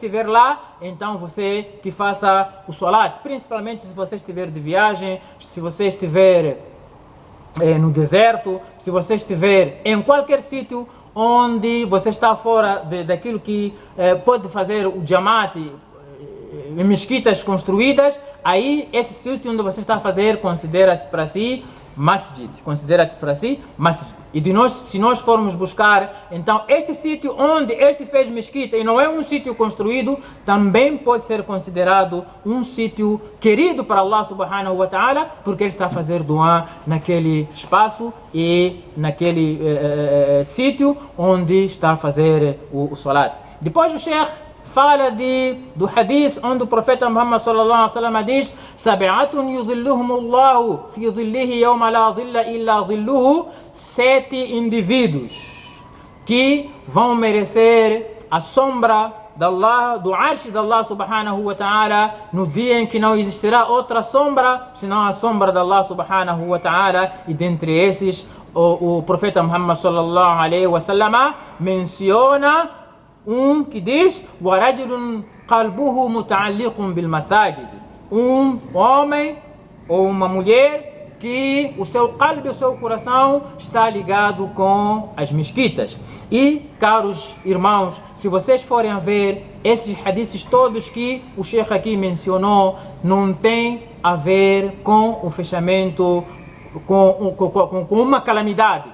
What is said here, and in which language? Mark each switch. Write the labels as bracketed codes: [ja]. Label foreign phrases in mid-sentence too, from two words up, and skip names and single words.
[pt] estiver lá, então você que faça o salat, principalmente se você estiver de viagem, se você estiver no deserto, se você estiver em qualquer sítio onde você está fora daquilo que pode fazer o jamate, em mesquitas construídas, aí esse sítio onde você está a fazer considera-se para si masjid, considera-se para si masjid. E se nós formos buscar, então este sítio onde este fez mesquita e não é um sítio construído, também pode ser considerado um sítio querido para [ar] الله سبحانه وتعالى, [pt] porque ele está a fazer dua naquele espaço e naquele sítio onde está a fazer o salat. Depois o Sheikh fala do hadith onde o profeta Muhammad [ar] صلى الله عليه وسلم [pt] diz: [ar] "سبعة يظلهم الله في ظله يوم لا ظل إلا ظله", [pt] 7 indivíduos que vão merecer a sombra de Allah, do arsh de [ar] الله سبحانه وتعالى, [pt] no dia em que não existirá outra sombra senão a sombra de [ar] الله سبحانه وتعالى. [pt] E dentre esses o profeta Muhammad [ar] صلى الله عليه وسلم [pt] menciona um que diz: [ar] وَرَجُلٌ قَلْبُهُ مُتَعَلِّقٌ بِالْمَسَاجِدِ, [pt] um homem ou uma mulher que o seu qalb, o seu coração está ligado com as mesquitas. E, caros irmãos, se vocês forem a ver esses hadiths todos que o Sheikh aqui mencionou, não tem a ver com o fechamento, com uma calamidade.